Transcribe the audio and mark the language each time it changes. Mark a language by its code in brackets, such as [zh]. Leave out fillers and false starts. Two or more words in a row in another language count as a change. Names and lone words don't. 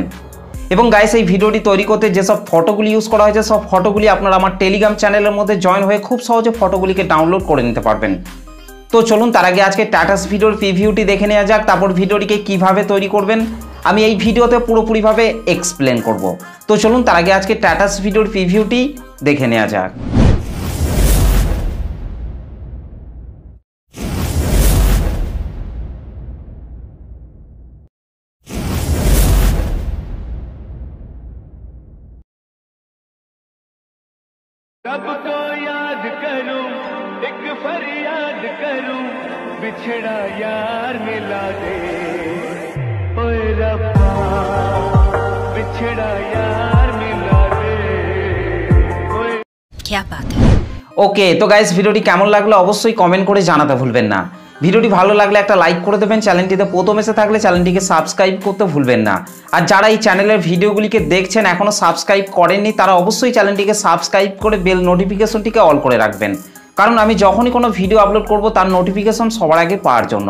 [bn] এবং গাইস এই ভিডিওটি তৈরি করতে যেসব ফটোগুলি ইউজ করা হয়েছে সব ফটোগুলি আপনারা আমার টেলিগ্রাম চ্যানেলের মধ্যে জয়েন হয়ে খুব সহজে ফটোগুলিকে ডাউনলোড করে নিতে পারবেন। তো চলুন তার আগে আজকে [en] tatas videor previewti [bn] দেখে নেওয়া যাক, তারপর ভিডিওটিকে কিভাবে তৈরি করবেন আমি এই ভিডিওতে পুরোপুরিভাবে এক্সপ্লেন করব। তো চলুন তার আগে আজকে [en] tatas videor previewti [bn] দেখে নেওয়া যাক। [hi] सबको याद करूं, एक फरियाद करूं, बिछड़ा यार मिला दे, ओए रब्बा बिछड़ा यार मिला दे, ओए। क्या बात है। [bn] ওকে, তো গাইস ভিডিওটি কেমন লাগলো অবশ্যই কমেন্ট করে জানাতে ভুলবেন না। ভিডিওটি ভালো লাগলে একটা লাইক করে দেবেন, চ্যানেলটিতে প্রথম এসে থাকলে চ্যানেলটিকে সাবস্ক্রাইব করতে ভুলবেন না। আর যারা এই চ্যানেলের ভিডিওগুলিকে দেখছেন এখনও সাবস্ক্রাইব করেননি তারা অবশ্যই চ্যানেলটিকে সাবস্ক্রাইব করে [en] bell notificationtike [bn] অল করে রাখবেন, কারণ আমি যখনই কোনো ভিডিও আপলোড করব তার নোটিফিকেশন সবার আগে পাওয়ার জন্য।